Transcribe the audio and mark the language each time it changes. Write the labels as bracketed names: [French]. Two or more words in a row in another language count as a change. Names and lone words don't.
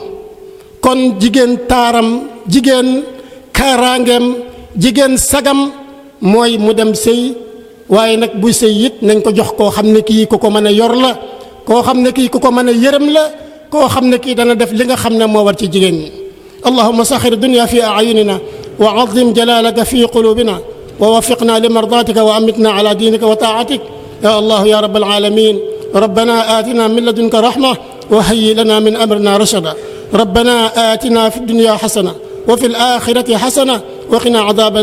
[Wolof] kon jigéen taaram jigéen kaaraangeem jigéen sagam mooy mu dem sëy waaye nag buy sëy it nañ ko jox koo xam ne kii ku ko mën a yor la koo xam ne kii ku ko mën a yërëm la koo xam ne kii dana def li nga xam ne moo war ci jigéen ñi. [Arabic] اللهم سخر الدنيا في أعيننا وعظم جلالك في قلوبنا ووفقنا لمرضاتك وأمتنا على دينك وطاعتك يا الله يا رب العالمين. ربنا آتنا من لدنك رحمة وهيئ لنا من أمرنا رشدا. ربنا آتنا في الدنيا حسنة وفي الآخرة حسنة وقنا عذاب النار.